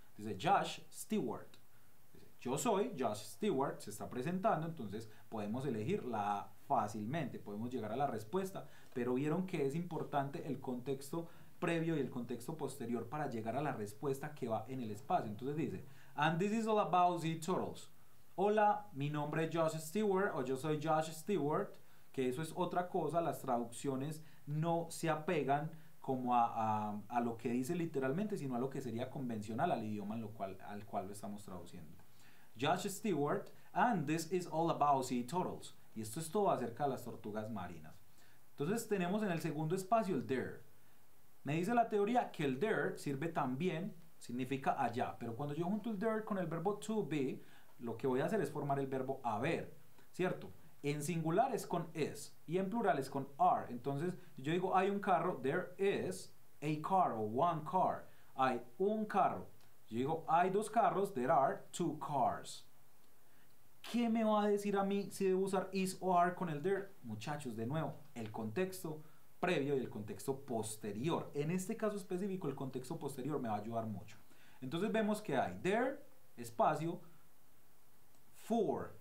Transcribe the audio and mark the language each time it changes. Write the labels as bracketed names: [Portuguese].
[Spanish] Dice Josh Stewart. Dice, yo soy Josh Stewart, se está presentando, entonces podemos elegir la A fácilmente, podemos llegar a la respuesta, pero vieron que es importante el contexto previo y el contexto posterior para llegar a la respuesta que va en el espacio. [English] Entonces dice, and this is all about the turtles. [Spanish] Hola, mi nombre es Josh Stewart o yo soy Josh Stewart, que eso es otra cosa, las traducciones no se apegan como a lo que dice literalmente, sino a lo que sería convencional al idioma al cual lo estamos traduciendo. [English] Josh Stewart, and this is all about sea turtles. [Spanish] Y esto es todo acerca de las tortugas marinas. Entonces tenemos en el segundo espacio el there. Me dice la teoría que el there sirve también, significa allá, pero cuando yo junto el there con el verbo to be, lo que voy a hacer es formar el verbo haber, ¿cierto? En singular es con is y en plural es con are. Entonces yo digo hay un carro, [English] there is a car [Spanish] o [English] one car. [Spanish] Hay un carro. Yo digo hay dos carros, [English] there are two cars. [Spanish] ¿Qué me va a decir a mí si debo usar is o are con el there? Muchachos, de nuevo, el contexto previo y el contexto posterior. En este caso específico, el contexto posterior me va a ayudar mucho. Entonces vemos que hay there, espacio, for.